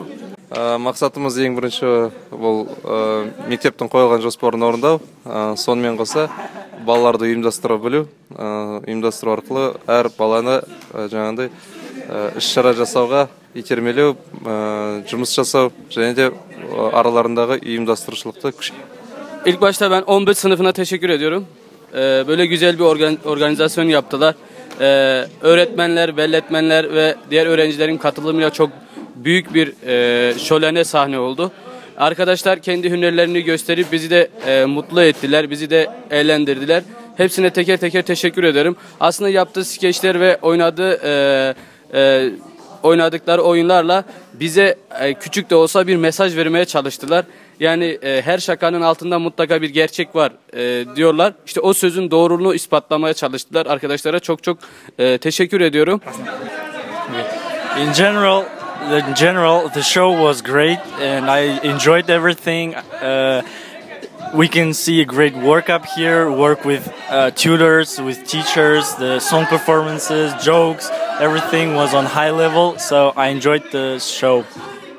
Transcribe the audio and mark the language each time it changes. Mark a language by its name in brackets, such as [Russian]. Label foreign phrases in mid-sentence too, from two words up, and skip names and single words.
[Kazakh] Мақсатымыз ең бірінші бұл мектептің қойылған жоспарын орындау, сонымен қоса балаларды ұйымдастыра білу, ұйымдастыру арқылы әр баланы жаңағындай іс-шара жасауға итермелеу, жұмыс жасау және де aralarınдағы ұйымдастырушылықты күшейту. [Turkish] İlk başta ben 11 sınıfına teşekkür ediyorum. Böyle güzel bir organizasyon yaptılar. Öğretmenler, velletmenler ve diğer öğrencilerin katılımıyla çok büyük bir şölene sahne oldu. Arkadaşlar kendi hünerlerini gösterip bizi de mutlu ettiler, bizi de eğlendirdiler. Hepsine teker teker teşekkür ederim. Aslında yaptığı skeçler ve oynadıkları oyunlarla bize küçük de olsa bir mesaj vermeye çalıştılar. Yani her şakanın altında mutlaka bir gerçek var diyorlar. İşte o sözün doğruluğunu ispatlamaya çalıştılar. Arkadaşlara çok teşekkür ediyorum. [English] In general, the show was great and I enjoyed everything. We can see a great work up here, work with tutors, with teachers, the song performances, jokes, everything was on high level, so I enjoyed the show.